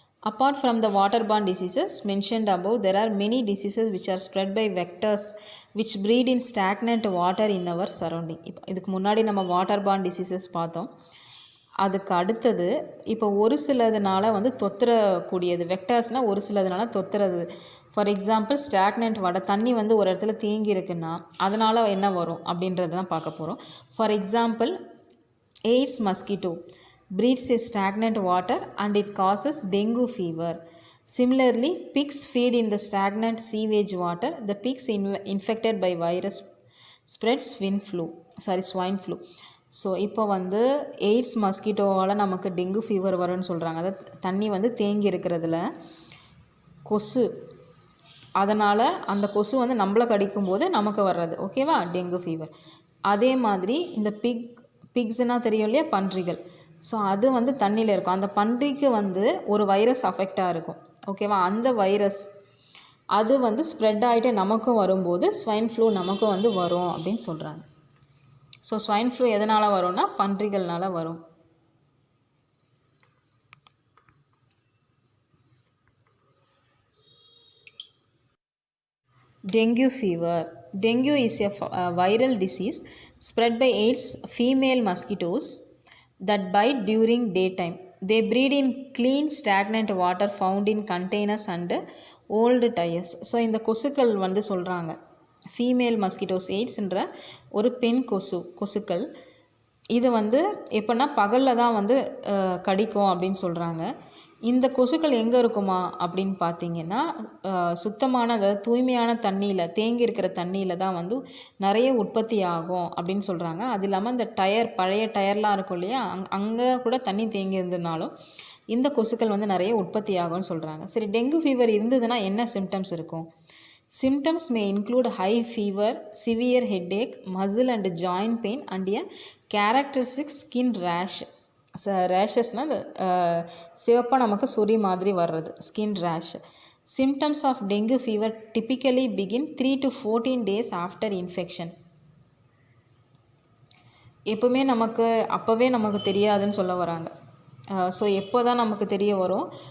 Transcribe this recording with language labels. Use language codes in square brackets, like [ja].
[en] Apart from the waterborne diseases mentioned above, there are many diseases which are spread by vectors which breed in stagnant water in our surrounding. [ta] இதுக்கு முன்னாடி நம்ம waterborne diseases பார்த்தோம். அதுக்கு அடுத்தது இப்போ ஒரு சிலதுனால வந்து தொத்துறக்கூடியது வெக்டர்ஸ்னால் ஒரு சிலதுனால தொத்துறது. [en] for example [ta] ஸ்டாக்னன்ட் வாட்டர், தண்ணி வந்து ஒரு இடத்துல தேங்கி இருக்குன்னா அதனால் என்ன வரும் அப்படின்றது தான் பார்க்க போகிறோம். [en] For example aedes mosquito breeds in stagnant water and it causes dengue fever. Similarly, pigs feed in the stagnant sewage water. The pigs infected by virus spread swine flu. [ta] So இப்போ வந்து எய்ட்ஸ் மஸ்கிட்டோவால் நமக்கு dengue fever வரும்னு சொல்கிறாங்க. அதாவது தண்ணி வந்து தேங்கி இருக்கிறதுல கொசு, அதனால் அந்த கொசு வந்து நம்மளை கடிக்கும்போது நமக்கு வர்றது, ஓகேவா, டெங்கு ஃபீவர். அதே மாதிரி இந்த பிக்ஸ்னால் தெரியும் இல்லையா, பன்றிகள். ஸோ அது வந்து தண்ணியில் இருக்கும், அந்த பன்றிக்கு வந்து ஒரு வைரஸ் அஃபெக்டாக இருக்கும், ஓகேவா. அந்த வைரஸ் அது வந்து ஸ்ப்ரெட் ஆகிட்டு நமக்கும் வரும்போது ஸ்வைன் ஃப்ளூ நமக்கும் வந்து வரும் அப்படின்னு சொல்கிறாங்க. ஸோ ஸ்வைன் ஃப்ளூ எதனால் வரும்னா பன்றிகள்னால வரும். [en] Dengue fever. Dengue is a viral disease spread by Aedes female mosquitoes that bite during daytime. They breed in clean stagnant water found in containers and old tires. [ta] So இந்த கொசுக்கள் வந்து சொல்கிறாங்க female mosquitoes எய்ட்ஸ்ன்ற ஒரு பெண் கொசுக்கள். இது வந்து எப்படின்னா பகலில் தான் வந்து கடிக்கும் அப்படின்னு சொல்கிறாங்க. இந்த கொசுக்கள் எங்கே இருக்குமா அப்படின்னு பார்த்தீங்கன்னா சுத்தமான, அதாவது தூய்மையான தண்ணியில், தேங்கி இருக்கிற தண்ணியில் தான் வந்து நிறைய உற்பத்தி ஆகும் அப்படின்னு சொல்கிறாங்க. அது இல்லாமல் இந்த பழைய டயர்லாம் இருக்கும் இல்லையா, அங்கே கூட தண்ணி தேங்கி இருந்ததுனாலும் இந்த கொசுக்கள் வந்து நிறைய உற்பத்தி ஆகும்னு சொல்கிறாங்க. சரி, டெங்கு ஃபீவர் இருந்ததுன்னா என்ன சிம்டம்ஸ் இருக்கும்? [en] Symptoms may include high fever, severe headache, muscle and joint pain and a characteristic skin rash. [ta] ரேஷஸ்னால் சிவப்பாக நமக்கு சொறி மாதிரி வர்றது, skin ரேஷ். [en] Symptoms of dengue fever typically begin 3 to 14 days after infection. [ta] எப்போவுமே அப்போவே நமக்கு தெரியாதுன்னு சொல்ல வராங்க. ஸோ எப்போ தான் நமக்கு தெரிய வரும்?